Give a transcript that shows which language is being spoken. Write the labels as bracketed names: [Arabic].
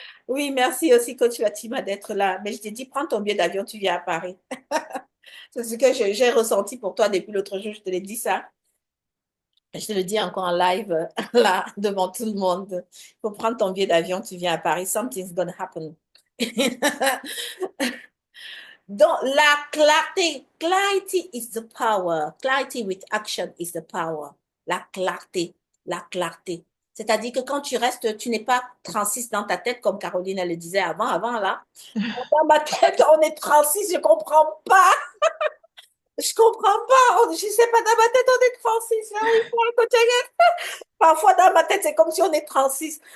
[French] Oui, merci aussi, coach Fatima, d'être là. Mais je t'ai dit, prends ton billet d'avion, tu viens à Paris. C'est ce que j'ai ressenti pour toi depuis l'autre jour, je te l'ai dit ça. Je te le dis encore en live, là, devant tout le monde. Il faut prendre ton billet d'avion, tu viens à Paris. [English] Something's gonna happen. [French] Donc, la clarté, [English] clarity is the power. Clarity with action is the power. [French] La clarté, la clarté. C'est-à-dire que quand tu restes, tu n'es pas 36 dans ta tête, comme Caroline elle le disait avant là. Dans ma tête, on est 36, je comprends pas. Je comprends pas. Je sais pas, dans ma tête, on est 36. Ah oui, pour le coaching. Parfois, dans ma tête, c'est comme si on est 36.